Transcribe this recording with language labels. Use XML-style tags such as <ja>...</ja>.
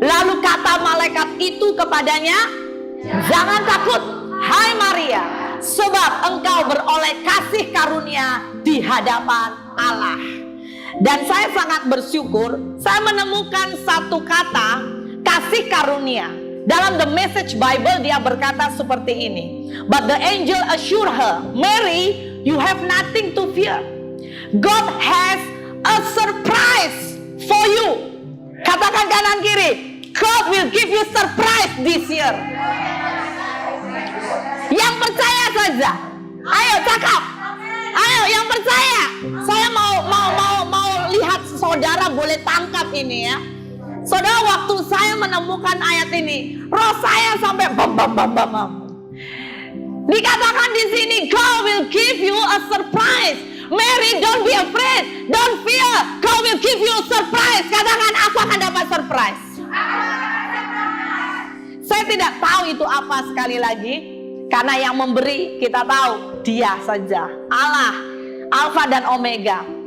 <id>Lalu kata malaikat itu kepadanya, jangan takut, hai Maria, sebab engkau beroleh kasih karunia di hadapan Allah. Dan saya sangat bersyukur, saya menemukan satu kata, kasih karunia. Dalam The Message Bible dia berkata seperti ini.</id> <en>But the angel assured her, Mary, you have nothing to fear. God has a surprise for you.</en> <id>Katakan kanan kiri,</id> <en>God will give you surprise this year.</en> <id>Yang percaya saja, ayo cakap, ayo yang percaya. Saya mau lihat saudara boleh tangkap ini ya. Saudara, waktu saya menemukan ayat ini, roh saya sampai bam. Dikatakan di sini,</id> <en>God will give you a surprise. Mary, don't be afraid, don't fear. God will give you a surprise.</en> <id>Katakan, aku akan dapat surprise. Saya tidak tahu itu apa sekali lagi. Karena yang memberi kita tahu dia saja, Allah, Alfa dan Omega.</id>